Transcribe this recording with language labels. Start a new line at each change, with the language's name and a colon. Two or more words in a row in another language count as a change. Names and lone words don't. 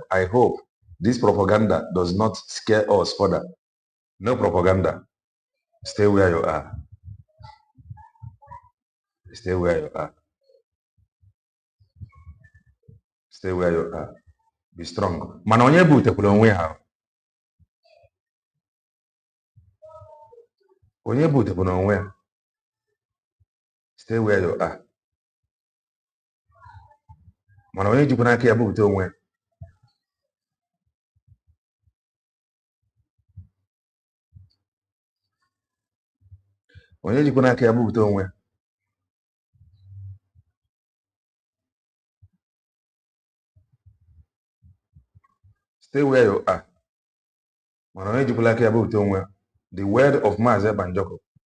English: I hope this propaganda does not scare us further. No propaganda. Stay where you are. Stay where you are. Stay where you are. Be strong.
Igbo: Mana onye butekwara onwe ha. Onye butekwara onwe ha.
English: Stay where you are.
Igbo: Mana onye jikwana aka ya bute onwe ya. Onye jikwana aka ya bute onwe ya.
English: Stay where you are.
Igbo: Mana onye jikwana aka ya bute onwe ya.
English: The word of Mazi Banjoko.